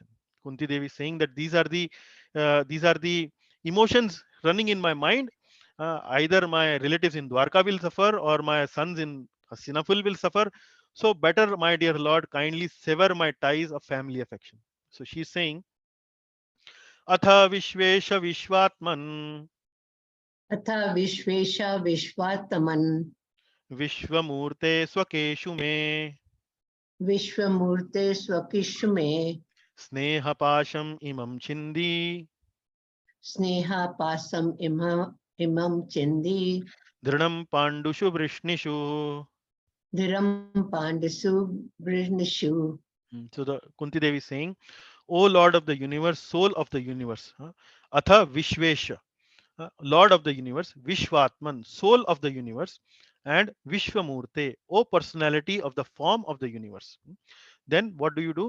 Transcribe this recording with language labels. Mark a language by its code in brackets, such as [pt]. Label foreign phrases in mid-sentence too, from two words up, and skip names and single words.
[en] Kunti Devi saying that these are the emotions running in my mind. Either my relatives in Dwarka will suffer or my sons in Hastinapur will suffer. So better, my dear Lord, kindly sever my ties of family affection. So she's saying, [sa] Atha Vishvesha Vishwatman Atha Vishvesha Vishwataman Vishwamurte Swakeshu Me Vishwamurte Swakishme Snehapasham Imam Chindi Sneha Pasam Imam Chindi Drinam Pandushu Vrishnishu. Dhiram Pandasu Brihnishu. [en] So the Kunti Devi is saying, O Lord of the universe, soul of the universe, [sa] Atha Vishvesha, [en] Lord of the universe, Vishvatman, soul of the universe, and Vishwamurte, O personality of the form of the universe. Then what do?